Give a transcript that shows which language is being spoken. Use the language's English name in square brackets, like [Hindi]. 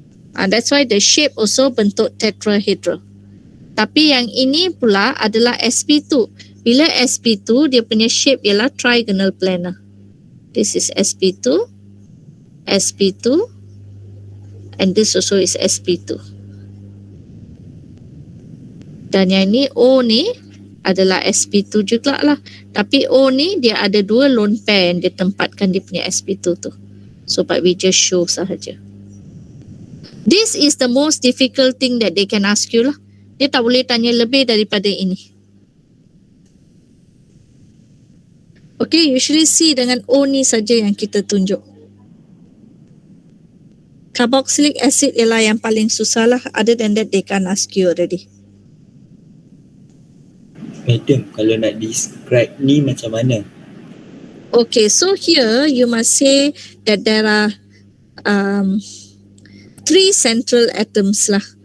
[English] That's why the shape also [Malay] bentuk tetrahedral. Tapi yang ini pula adalah sp2. Bila sp2, dia punya shape ialah trigonal planar. [English] This is sp2, sp2, and this also is sp2. [Malay] Dan yang ni O ni adalah sp2 juga lah. Tapi O ni dia ada dua lone pair yang dia tempatkan dia punya sp2 tu. [English] So but we just show sahaja. This is the most difficult thing that they can ask you lah. [Malay] Dia tak boleh tanya lebih daripada ini. Okay, usually C dengan O ni saja yang kita tunjuk. Carboxylic acid ialah yang paling susah lah. [English] Other than that, they can't ask you already. [Malay] Madam, kalau nak describe ni macam mana? [English] Okay, so here you must say that there are 3 central atoms lah.